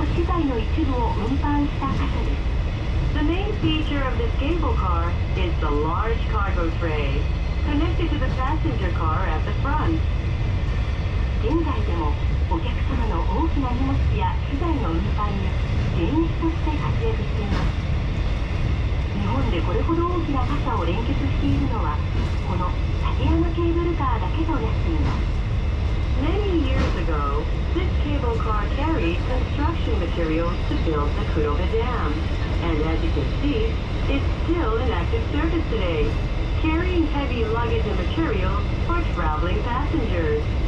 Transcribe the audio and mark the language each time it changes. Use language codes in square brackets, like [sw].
[ja] 体の一部を運搬した貨車です。 [en] The main feature of this cable car is the large cargo tray connected to the passenger car at the front. [ja] 現在でもお客様の大きな荷物や資材の運搬に原因として活躍しています。日本でこれほど大きな貨車を連結しているのはこの立山ケーブルカーだけとなっています。 [en] Many years ago, this cable car carried construction materials to build the Kurobe Dam, and as you can see, it's still in active service today, carrying heavy luggage and materials for traveling passengers.